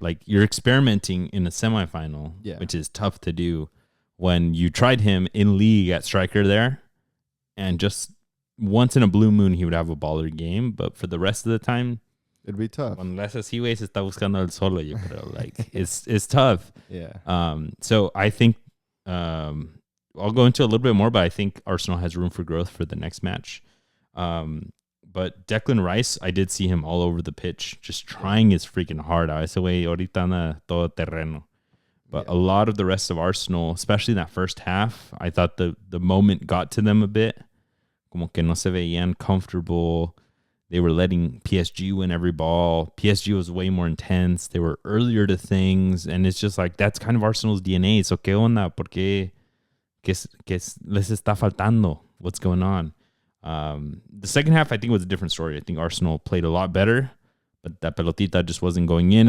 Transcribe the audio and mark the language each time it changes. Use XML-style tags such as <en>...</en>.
<en>Like you're experimenting in a semifinal, which is tough to do when you tried him in league at striker there. And just once in a blue moon, he would have a baller game. But for the rest of the time, it'd be tough.</en> <es>Unless así, güey, se está buscando el solo, yo creo.</es> <en>Like, it's tough. Yeah. So I think I'll go into a little bit more, but I think Arsenal has room for growth for the next match. But Declan Rice, I did see him all over the pitch, just trying his freaking heart out.</en> <es>Ese güey ahorita anda todo terreno.</es> <en>But a lot of the rest of Arsenal, especially in that first half, I thought the moment got to them a bit.</en> <es>Como que no se veían comfortable.</es> <en>They were letting PSG win every ball. PSG was way more intense. They were earlier to things. And it's just like, that's kind of Arsenal's DNA.</en> <es>So, ¿qué onda? ¿Por qué? ¿Qué les está faltando?</es> <en>What's going on? The second half, I think, was a different story. I think Arsenal played a lot better, but that pelotita just wasn't going in.</en>